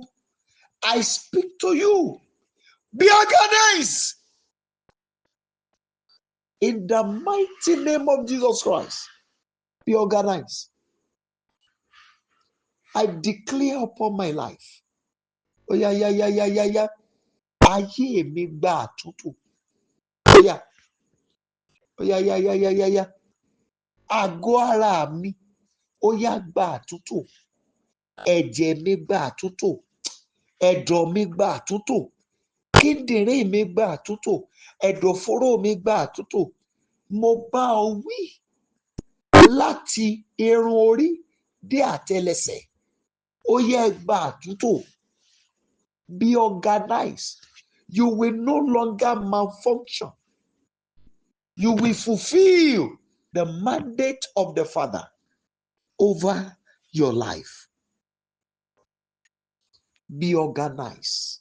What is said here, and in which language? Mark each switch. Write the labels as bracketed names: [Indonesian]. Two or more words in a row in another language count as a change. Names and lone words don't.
[English] I speak to you. Be organized in the mighty name of Jesus Christ. Be organized. I declare upon my life. Oh yeah, yeah, yeah, yeah, yeah, yeah. [Yoruba] Ayé mi gba àtúntò. [English] Oh yeah. Oh yeah, yeah, yeah, yeah, yeah, yeah. [Yoruba] Àgọ́ ara mi. Ó yá gba àtúntò. Ẹ̀jẹ̀ mi gba àtúntò. Ẹ̀dọ̀ mi gba àtúntò. Kíndìnrín mi gba àtúntò. Ẹ̀dọ̀fóró mi gba àtúntò. Mo bá ọ wí láti irun orí dé àtẹlẹsẹ̀. Ó yẹ gba àtúntò. [English] Be organized. You will no longer malfunction. You will fulfill the mandate of the Father over your life. Be organized.